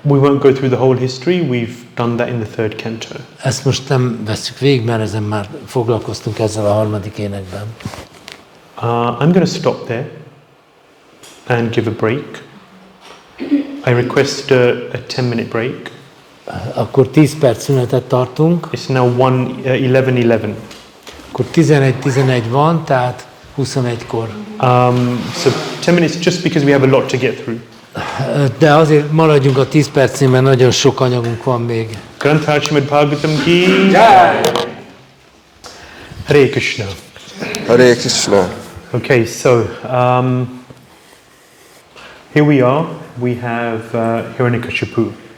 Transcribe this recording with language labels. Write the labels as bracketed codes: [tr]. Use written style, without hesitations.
[en] We won't go through the whole history, we've done that in the 3rd canto. [hu] Ezt most nem vesszük végig, mert ezen már foglalkoztunk ezzel a 3. énekben. [en] I'm going to stop there and give a break. I request a 10-minute break. [hu] Akkor 10 perc szünetet tartunk. [en] It's now 11:11. [hu] Akkor 11:11 van, tehát 21-kor. [en] So 10 minutes just because we have a lot to get through. [hu] De azért maradjunk a 10 percnél, mert nagyon sok anyagunk van még. [sa] Grantha Śrīmad-Bhāgavatam ki jai. Hare Krishna. Hare Krishna. [en] Okay, so here we are. We have Hiranyakashipu.